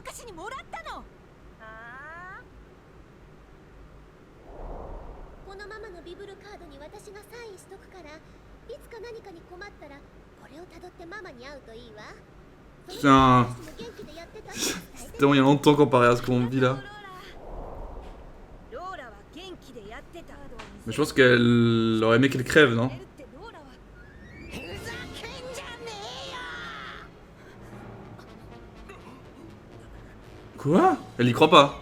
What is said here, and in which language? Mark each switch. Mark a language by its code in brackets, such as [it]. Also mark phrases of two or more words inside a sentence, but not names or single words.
[ja] にもらったの。ああ。このママのビブルカードに私がサインしとくから、いつか何かに困ったらこれをたどってママに会うといいわ。 [fr] Putain, c'était tellement il y a longtemps comparé à ce qu'on vit là. Mais je pense qu'elle aurait aimé qu'elle crève, non? Quoi? Elle y croit pas.